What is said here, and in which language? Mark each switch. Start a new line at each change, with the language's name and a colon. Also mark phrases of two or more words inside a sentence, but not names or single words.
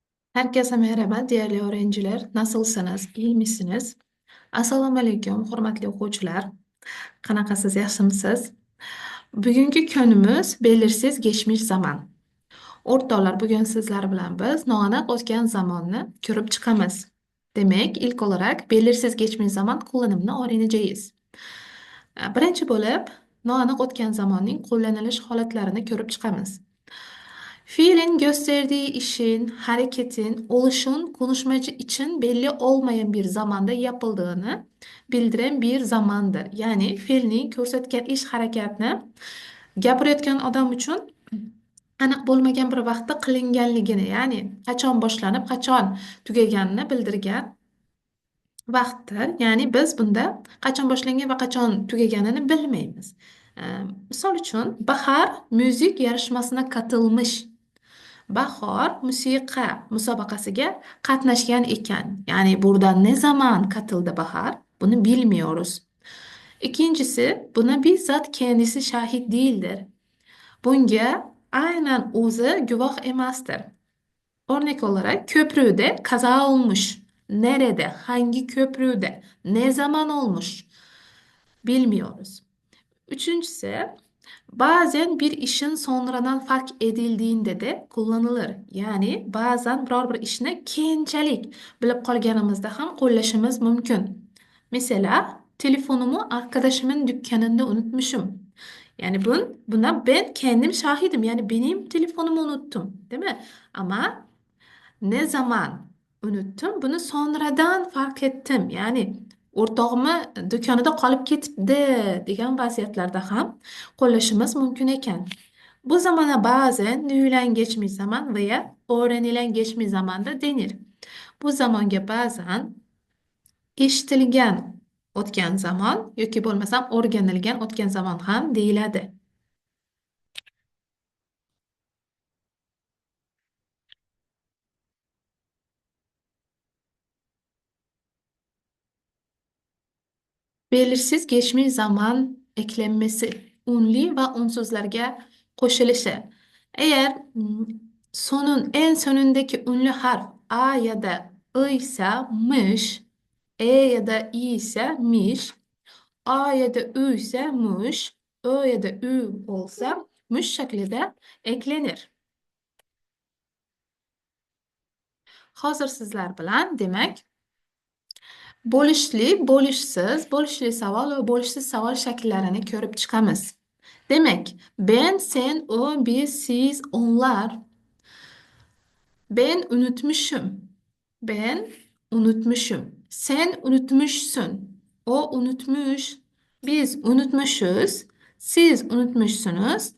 Turkish: Herkese merhaba değerli öğrenciler. Nasılsınız? İyi misiniz?
Uzbek: Assalomu alaykum, hurmatli o'quvchilar. Qanaqasiz, yaxshimisiz? Bugungi kunimiz
Turkish: belirsiz geçmiş zaman.
Uzbek: O'rtoqlar, bugun sizlar bilan biz noaniq o'tgan zamonni ko'rib chiqamiz. Demak,
Turkish: ilk olarak belirsiz geçmiş zaman kullanimini o'rganacağız.
Uzbek: Birinchi bo'lib, noaniq o'tgan zamonning qo'llanilish holatlarini ko'rib chiqamiz.
Turkish: Fiilin gösterdiği işin, hareketin, oluşun konuşmacı için belli olmayan bir zamanda yapıldığını bildiren bir zamandır.
Uzbek: Yani fiilning ko'rsatgan ish harakatni gapirayotgan odam uchun aniq bo'lmagan bir vaqtda qilinganligini, ya'ni qachon boshlanib, qachon tugaganini bildirgan vaqtdir. Ya'ni biz bunda qachon boshlangan va qachon tugaganini bilmaymiz. Ee, Misol uchun,
Turkish: Bahar müzik yarışmasına katılmış.
Uzbek: Bahor musiqa musobaqasiga qatnashgan ekan.
Turkish: Ya'ni burada ne zaman katıldı Bahar? Bunu bilmiyoruz. İkincisi, buna bizzat kendisi şahit değildir.
Uzbek: Bunga aynen o'zi guvoh emasdir.
Turkish: Örnek olarak köprüde kaza olmuş. Nerede? Hangi köprüde? Ne zaman olmuş? Bilmiyoruz. Üçüncüsü, bazen bir işin sonradan fark edildiğinde de kullanılır.
Uzbek: Yani bazen biror bir ishni keyinchalik bilib qolganimizda ham qo'llashimiz mumkin.
Turkish: Mesela telefonumu arkadaşımın dükkanında unutmuşum. Yani buna ben kendim şahidim. Yani benim telefonumu unuttum, değil mi? Ama ne zaman unuttum? Bunu sonradan fark ettim.
Uzbek: Ya'ni o'rtog'imi do'konida qolib ketibdi degan vaziyatlarda ham qo'llashimiz mumkin ekan.
Turkish: Bu zamana bazen duyulan geçmiş zaman veya öğrenilen geçmiş zamanda denir.
Uzbek: Bu zamonga ba'zan eshitilgan o'tgan zaman yoki bo'lmasam o'rganilgan o'tgan zaman ham deyiladi.
Turkish: Belirsiz geçmiş zaman eklenmesi, unli ve
Uzbek: unsuzlarga qo'shilishi.
Turkish: Eğer sonun en sonundaki ünlü harf a ya da I ise mış, e ya da i ise miş, a ya da ü ise muş, ö ya da ü olsa muş şeklinde eklenir.
Uzbek: Hozir sizlar bilan demak bo'lishli, bo'lishsiz, bo'lishli savol va bo'lishsiz savol shakllarini ko'rib chiqamiz. Demak,
Turkish: ben, sen, o, biz, siz, onlar. Ben unutmuşum. Ben unutmuşum. Sen unutmuşsun. O unutmuş. Biz unutmuşuz. Siz unutmuşsunuz.